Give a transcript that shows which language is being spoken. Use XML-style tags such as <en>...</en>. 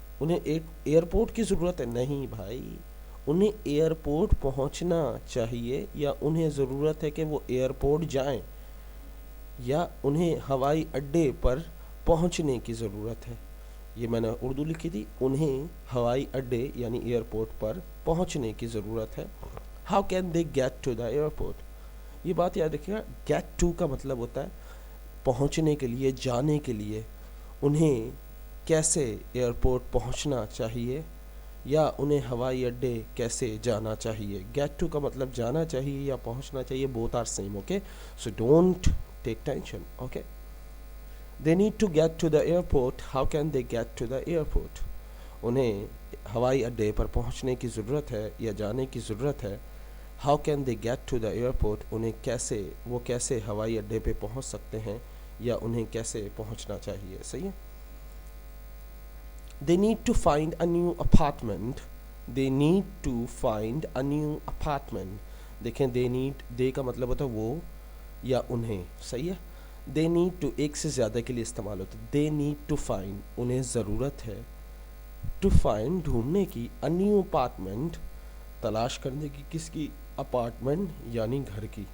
<ur>انہیں ایئرپورٹ کی ضرورت ہے؟ نہیں بھائی. انہیں ایئرپورٹ پہنچنا چاہیے، یا انہیں ضرورت ہے کہ وہ ایئرپورٹ جائیں، یا انہیں ہوائی اڈے پر پہنچنے کی ضرورت ہے. یہ میں نے اردو لکھی تھی. انہیں ہوائی اڈے یعنی ایئرپورٹ پر پہنچنے کی ضرورت ہے.</ur> <en>How can they get to the airport.</en> <ur>یہ بات یاد رکھیے گا، گیٹ ٹو کا مطلب ہوتا ہے پہنچنے کے لیے، جانے کے لیے. انہیں کیسے ایئرپورٹ پہنچنا چاہیے، یا انہیں ہوائی اڈے کیسے جانا چاہیے. گیٹ ٹو کا مطلب جانا چاہیے یا پہنچنا چاہیے.</ur> <en>Both are same. Okay, so don't take tension. Okay. They need to get to the airport. How can they get to the airport.</en> <ur>انہیں ہوائی اڈے پر پہنچنے کی ضرورت ہے یا جانے کی ضرورت ہے.</ur> <en>How can they get to the airport.</en> <ur>انہیں کیسے ہوائی اڈے پہ پہنچ سکتے ہیں، یا انہیں کیسے پہنچنا چاہیے. صحیح ہے.</ur> <en>They need to find a new apartment. They need to find a new apartment.</en> <ur>دیکھیں، دے کا مطلب ہوتا ہے وہ یا انہیں. صحیح ہے.</ur> <en>they need to</en> <ur>ایک سے زیادہ کے لیے استعمال ہوتا ہے.</ur> <en>They need to find.</en> <ur>انہیں ضرورت ہے</ur> <en>to find</en> <ur>ڈھونڈنے کی.</ur> <en>a new apartment</en> <ur>تلاش کرنے کی. کس کی؟ اپارٹمنٹ یعنی گھر کی.</ur>